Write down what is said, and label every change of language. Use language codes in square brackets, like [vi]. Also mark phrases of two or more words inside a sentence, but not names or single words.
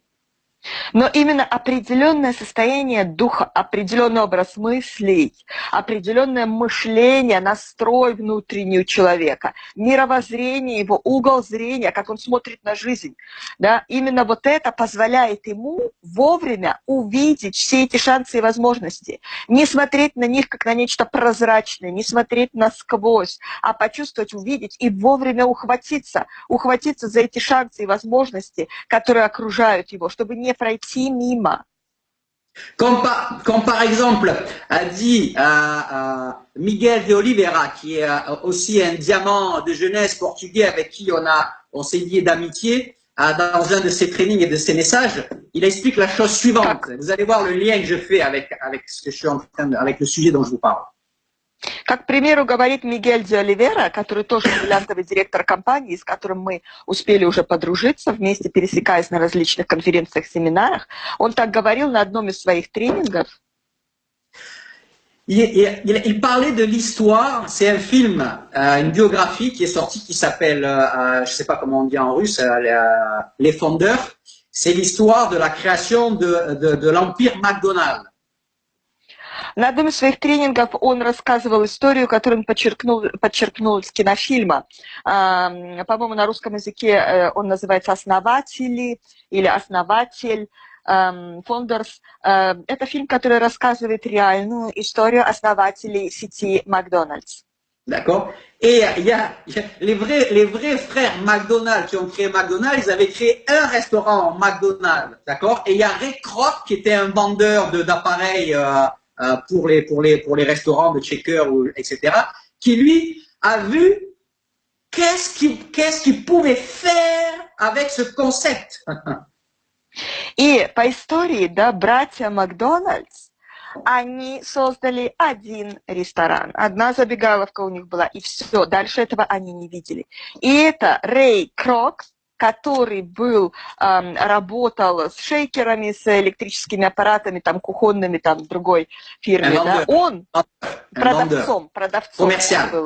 [ru] Но именно определенное состояние духа, определенный образ мыслей, определенное мышление, настрой внутренний у человека, мировоззрение его, угол зрения, как он смотрит на жизнь, да, именно вот это позволяет ему вовремя увидеть все эти шансы и возможности, не смотреть на них как на нечто прозрачное, не смотреть насквозь, а почувствовать, увидеть и вовремя ухватиться за эти шансы и возможности, которые окружают его, чтобы не пройти мимо. [fr] Comme par exemple a dit Miguel de Oliveira, qui est aussi un diamant de jeunesse portugais avec qui on s'est lié d'amitié dans un de ses trainings et de ses messages, il explique la chose suivante. Vous allez voir le lien que je fais avec ce que je suis en train avec le sujet dont je vous parle. [ru] Как, к примеру, говорит Мигель де Оливера, который тоже бриллиантовый директор компании, с которым мы успели уже подружиться, вместе пересекаясь на различных конференциях, семинарах, он так говорил на одном из своих тренингов. [fr] Il parlait de l'histoire, c'est un film, une biographie qui est sortie qui s'appelle, je ne sais pas comment on dit en russe, Les Fondeurs. C'est l'histoire de la création de l'empire McDonald's. [ru] На одном из своих тренингов он рассказывал историю, которую он подчеркнул из кинофильма. По-моему, на русском языке он называется «Основатели» или «Основатель». Founders. Это фильм, который рассказывает реальную историю основателей сети Макдональдс. [fr] D'accord. Et il y a les vrais frères McDonald's qui ont créé McDonald's, ils avaient créé un restaurant McDonald's, d'accord. Et il y a Ray Kroc qui était un vendeur d'appareils pour les restaurants de checker etc. Qui lui a vu qu'est-ce qu'il pouvait faire avec ce concept. [ru] И по истории, да, братья Макдональдс, они создали один ресторан, одна забегаловка у них была, и все, дальше этого они не видели. И это Рэй Крок, который работал с шейкерами, с электрическими аппаратами, там, кухонными, там, другой фирме, да, он продавцом был.